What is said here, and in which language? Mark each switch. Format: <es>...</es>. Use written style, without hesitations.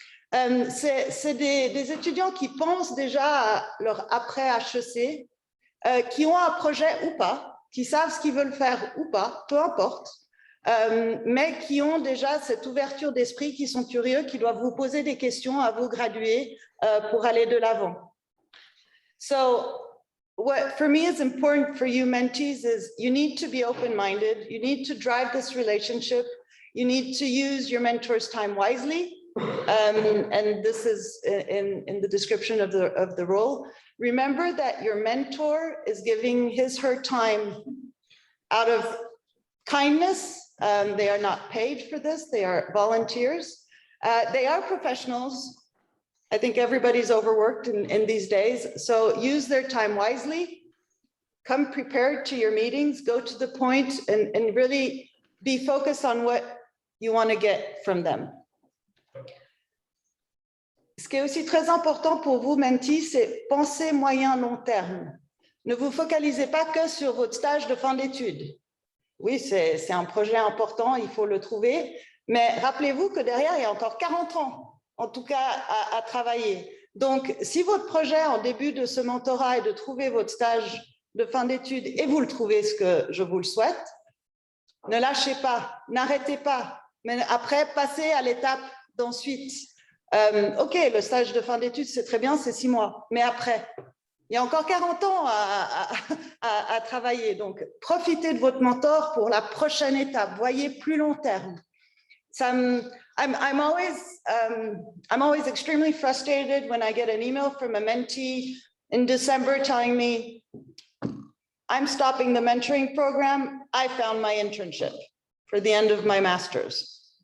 <fr>C'est des étudiants qui pensent déjà à leur après HEC, qui ont un projet ou pas, qui savent ce qu'ils veulent faire ou pas, peu importe, mais qui ont déjà cette ouverture d'esprit, qui sont curieux, qui doivent vous poser des questions à vous graduer pour aller de l'avant.</fr> <en>So, what for me is important for you mentees is you need to be open-minded, you need to drive this relationship, you need to use your mentor's time wisely, and this is in the description of the role. Remember that your mentor is giving her time out of kindness. They are not paid for this, they are volunteers. They are professionals. I think everybody's overworked in these days, so use their time wisely. Come prepared to your meetings, go to the point, and really be focused on what you want to get from them.</en> <fr>Ce qui est aussi très important pour vous, mentees, c'est penser moyen-long terme. Ne vous focalisez pas que sur votre stage de fin d'études. Oui, c'est un projet important, il faut le trouver, mais rappelez-vous que derrière, il y a encore 40 ans, en tout cas, à travailler. Donc, si votre projet en début de ce mentorat est de trouver votre stage de fin d'études, et vous le trouvez, ce que je vous le souhaite, ne lâchez pas, n'arrêtez pas, mais après, passez à l'étape d'ensuite. OK, le stage de fin d'études, c'est très bien, c'est 6 mois, mais après, il y a encore 40 ans à travailler. Donc, profitez de votre mentor pour la prochaine étape. Voyez plus long terme.</fr> <en>I'm always extremely frustrated when I get an email from a mentee in December telling me, I'm stopping the mentoring program. I found my internship for the end of my master's.</en>